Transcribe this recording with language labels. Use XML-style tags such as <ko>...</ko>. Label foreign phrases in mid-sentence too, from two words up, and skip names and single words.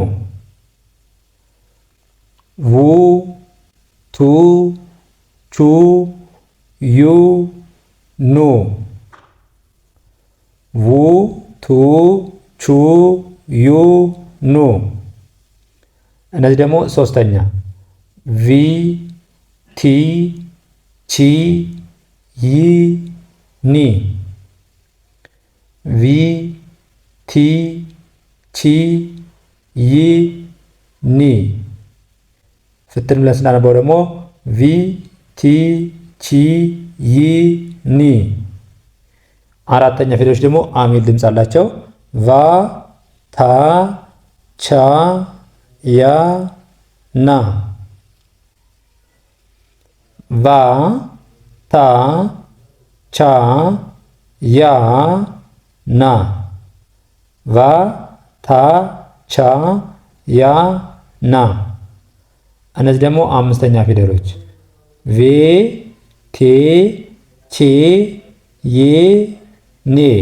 <am>ቡ ቱ ቹ ዩ ኑ ቡ ቱ ቹ ዩ ኑ። እነዚህ ደግሞ ሶስተኛ ቪ ቲ ቺ ይ ኒ ቪ ቲ ቺ ይ ኒ ፍትን ብለን ስናነበው ደግሞ ቪ ቲ ቺ ይ ኒ። አራተኛ ፊደሎች ደግሞ አሚል ድምፅ አላቸው። ቫ ታ ቻ ያ ና ቫ ታ ቻ ያ ና ቫ ታ ቻ ያ ና። እነዚህ ደግሞ አምስተኛ ፊደሎች ቬ ቴ ቼ ዬ ኔ</am>